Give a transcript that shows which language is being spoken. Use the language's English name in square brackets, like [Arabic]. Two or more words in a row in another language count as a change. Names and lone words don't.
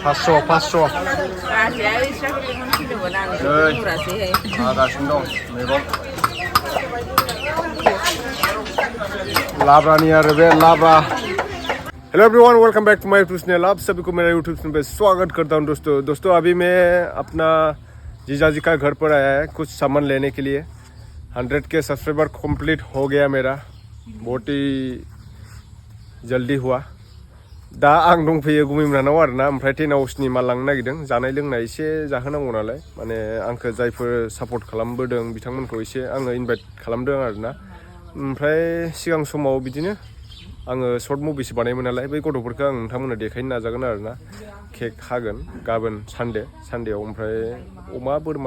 [Bodo] 500 हागासिनो दं मैगं लाब्रानि आरो बे लाब्रा [English] hello everyone welcome back to my YouTube channel [Hindi] आप सभी को मेरा [English] YouTube channel [Hindi] पे स्वागत करता हूं दोस्तों अभी मैं अपना जीजाजी का घर पर आया है कुछ सामान लेने के लिए 100 के सब्सक्राइबर कंप्लीट हो गया मेरा बहुत ही जल्दी हुआ [Bodo] दा आं दंफैयो गुमैमोनाव आरोना ओमफ्राय 10 हाउसनि माल लांनो नागिरदों जानाय लोंनाय एसे जाहोनांगौ नालाय माने आंखौ जायफोर सापर्ट खालामबोदों बिथांमोनखौ एसे आङो इनभाइट खालामदों आरोना ओमफ्राय सिगां समाव बिदिनो आङो शर्ट मुभिसो बानायोमोन नालाय बै गथ'फोरखौ आं नोंथांमोननो देखायनो नाजागोन आरोना केक हागोन गाबोन सानडेआव ओमफ्राय अमा बोरमा